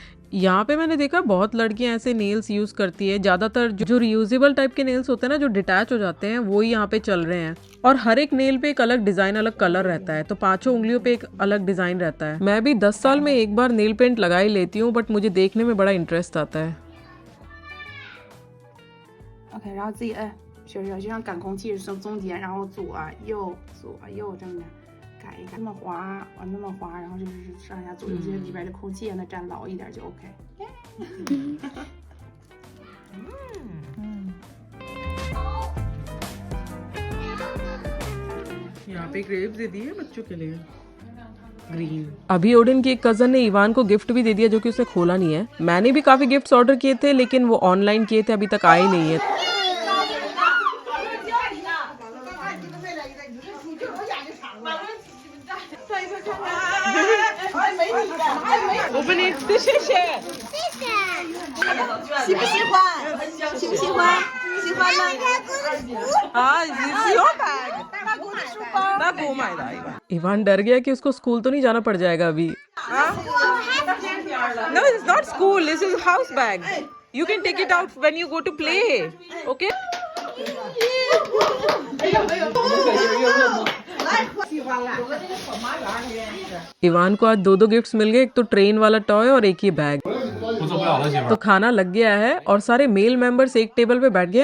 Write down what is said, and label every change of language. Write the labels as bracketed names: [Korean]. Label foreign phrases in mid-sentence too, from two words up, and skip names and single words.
[Hindi] यहाँ पे मैंने देखा बहुत लड़कियां ऐसे नेल्स यूज करती है। ज्यादातर जो [English] reusable type [Hindi] के नेल्स होते हैं ना, जो डिटैच हो जाते हैं, वो ही यहाँ पे चल रहे हैं। और हर एक नेल पे एक अलग डिजाइन, अलग कलर रहता है, तो 5 उंगलियों पे एक अलग डिजाइन रहता है। मैं भी 10 साल में एक बार [English] nail paint [Hindi] लगा ही लेती हूँ, बट मुझे देखने में बड़ा इंटरेस्ट आता है। [Chinese] OK， 然后自己摁，学学，就像赶空气是终点，然后左右这么改一改，那么滑往那么滑，然后就是上下左右，这里边的空气让它站牢一点就 OK。 [Hindi] यहाँ पे ग्रेप्स दे दिए बच्चों के लिए ग्रीन। अभी ओडिन की एक कजन ने इवान को गिफ्ट भी दे दिया, जो कि उसने खोला नहीं है। मैंने भी काफी गिफ्ट्स ऑर्डर किए थे, लेकिन वो ऑनलाइन किए थे, अभी तक आए नहीं है। [English] Open it， [Chinese] 谢谢。喜不喜欢？喜不喜欢？喜欢吗？ [Hindi] हाँ, [English] it's your bag。 [Chinese] 那给我买的 इवान। [Hindi] इवान डर गया कि उसको स्कूल तो नहीं जाना पड़ जाएगा अभी। [English] No, it's not school. This is house bag. You can take it out when you go to play. Okay? [Hindi] इवान को आज 2 गिफ्ट्स मिल गए, एक तो ट्रेन वाला टॉय और एक ये बैग। तो खाना लग गया है और सारे [English] male members [Hindi] एक टेबल पे बैठ गए हैं।